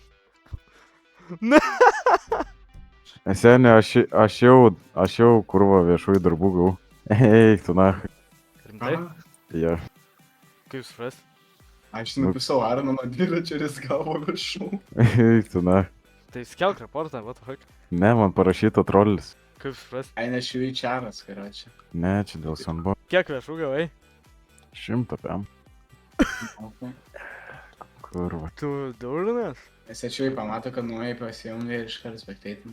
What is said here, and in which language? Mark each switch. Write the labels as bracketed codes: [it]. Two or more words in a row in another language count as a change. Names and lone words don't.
[lt] Senė, aš jau kurva viešųjų darbų gau. Eik, tu na. Rimtai? Ja. Kaip supras? Aš napisau Arno nuo dviračio ir jis gavo viršų. Eik, tu na. Tai skelk reportą, [en] what the fuck? [lt] Ne, man parašyta trollis. Kaip supras? Ai, nešiu į čaras, karočią. Ne, čia dėl sanbo. Kiek viešų gavai? 100 pėm. Kurva. Tu durnas? Nes ačiū pamato, kad nuėjai pasijungė ir iškart spekteitinį.